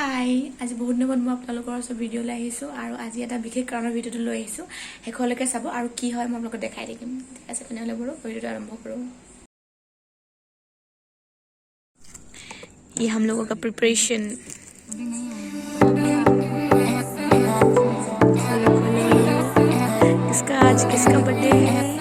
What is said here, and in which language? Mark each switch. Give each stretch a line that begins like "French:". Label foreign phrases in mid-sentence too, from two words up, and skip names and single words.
Assamese: হাই আজি বহুত দিনৰ মই আপোনালোকৰ ওচৰত ভিডিঅ' লৈ আহিছোঁ আৰু আজি এটা বিশেষ কাৰণৰ ভিডিঅ'টো লৈ আহিছোঁ শেষলৈকে চাব আৰু কি হয় মই আপোনালোকক দেখাই দিম ঠিক আছে তেনেহ'লে বাৰু ভিডিঅ'টো আৰম্ভ কৰোঁ
Hindi: ये हम लोगों का प्रिपरेशन किसका बर्थडे है